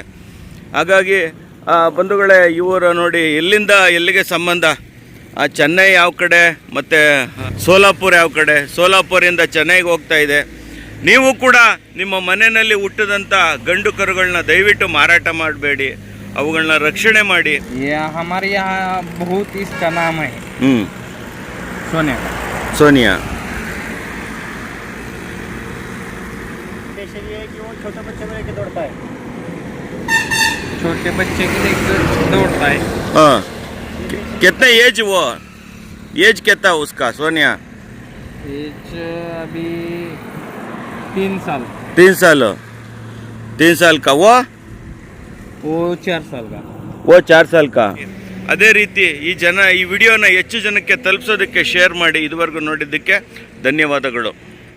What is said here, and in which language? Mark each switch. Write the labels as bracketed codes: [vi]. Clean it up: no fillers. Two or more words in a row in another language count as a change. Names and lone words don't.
[kn] ಹಾಗಾಗಿ ಬಂಧುಗಳೇ, ಇವರು ನೋಡಿ ಎಲ್ಲಿಂದ ಎಲ್ಲಿಗೆ ಸಂಬಂಧ. ಚೆನ್ನೈ ಯಾವ ಕಡೆ ಮತ್ತು ಸೋಲಾಪುರ ಯಾವ ಕಡೆ. ಸೋಲಾಪುರಿಂದ ಚೆನ್ನೈಗೆ ಹೋಗ್ತಾ ಇದೆ. ನೀವು ಕೂಡ ನಿಮ್ಮ ಮನೆಯಲ್ಲಿ ಹುಟ್ಟಿದಂಥ ಗಂಡು ಕರುಗಳನ್ನ ದಯವಿಟ್ಟು ಮಾರಾಟ ಮಾಡಬೇಡಿ, ಅವುಗಳನ್ನ ರಕ್ಷಣೆ ಮಾಡಿ. [hi] हमारे यहाँ बहुत इसका नाम है सोनिया. स्पेशल ये है कि वो छोटे बच्चे को लेके दौड़ता है. छोटे बच्चे के लिए दौड़ता है. हाँ, ये कितना एज वो एज कितना उसका सोनिया? एज अभी 3 साल। 3 साल का वो 4 साल का। वो 4 साल का. [kn] ಅದೇ ರೀತಿ ಈ ವಿಡಿಯೋನ ಹೆಚ್ಚು ಜನಕ್ಕೆ ತಲುಪಿಸೋದಕ್ಕೆ ಶೇರ್ ಮಾಡಿ. ಇದುವರೆಗೂ ನೋಡಿದ್ದಕ್ಕೆ ಧನ್ಯವಾದಗಳು.